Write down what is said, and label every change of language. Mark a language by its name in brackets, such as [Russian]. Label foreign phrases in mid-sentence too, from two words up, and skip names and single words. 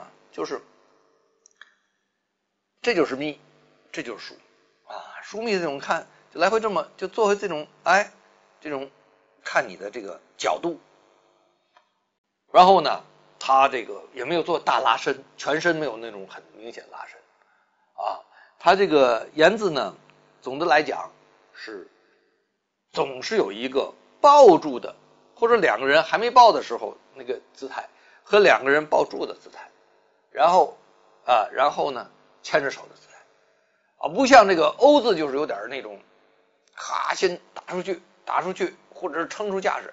[Chinese] 就是這就是密，這就是疏啊。疏密的這種看，就來回這麼就做回這種這種看你的這個角度。然後呢，他這個也沒有做大拉伸，全身沒有那种很明顯拉伸啊。他這個言字呢，總的來講是總是有一個抱住的，或者兩個人還沒抱的時候那個姿態，和兩個人抱住的姿態，然後呢牽着手的姿態啊，不像這個歐字就是有點那種咔先打出去，或者是撐出架勢。